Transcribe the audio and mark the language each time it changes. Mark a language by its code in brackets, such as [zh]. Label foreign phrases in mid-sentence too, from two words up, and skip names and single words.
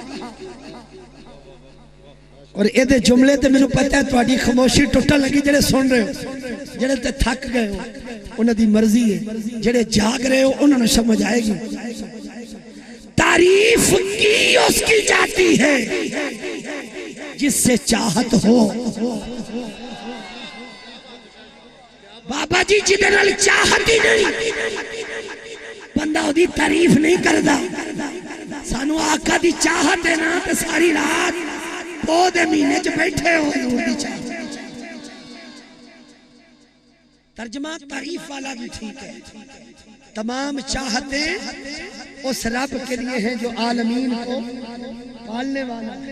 [pa] اور ایدے جملے تے میں پتہ ہے تواڈی خاموشی ٹوٹا لگی جڑے سن رہے ہو، جڑے تے تھک گئے ہو انہاں دی مرضی ہے، جڑے جاگ رہے ہو انہوں نے سمجھ آئے گی۔ [ur] تعریف کی اس کی جاتی ہے جس سے چاہت ہو۔ [pa] بابا جی جدے نال چاہت ہی نہیں بندہ دی تعریف نہیں کردا، سانو آقا دی چاہت ہے نا تے ساری رات پودے مہینے چ بیٹھے ہو حضور دی چاہت۔ [ur] ترجمہ تعریف والا بھی ٹھیک ہے، تمام چاہتیں اس رب کے لیے ہیں جو عالمین کو پالنے والا ہے۔